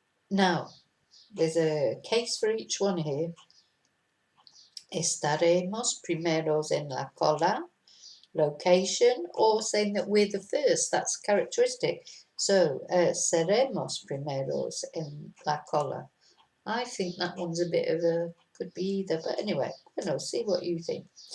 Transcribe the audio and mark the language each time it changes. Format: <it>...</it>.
<en>Now, there's a case for each one here.</en> <es>Estaremos primeros en la cola.</es> <en>Location, or saying that we're the first. That's characteristic.</en> <es>So, seremos primeros en la cola.</es> <en>I think that one's a bit of a, could be either, but anyway, I don't know, see what you think.</en>